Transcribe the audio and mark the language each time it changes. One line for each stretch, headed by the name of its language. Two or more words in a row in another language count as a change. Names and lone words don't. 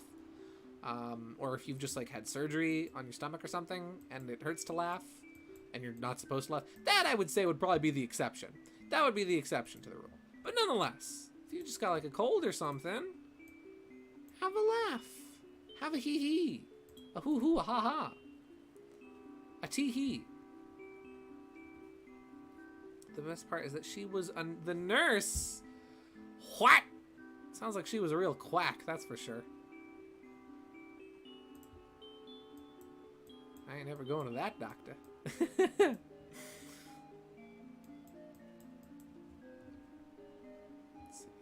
English: Or if you've just like had surgery on your stomach or something and it hurts to laugh and you're not supposed to laugh. That I would say would probably be the exception. That would be the exception to the rule. But nonetheless, if you just got like a cold or something, have a laugh. Have a hee-hee. A hoo-hoo, a ha-ha. A tee-hee. The best part is that she was the nurse. What? Sounds like she was a real quack, that's for sure. I ain't never going to that doctor. Let's see.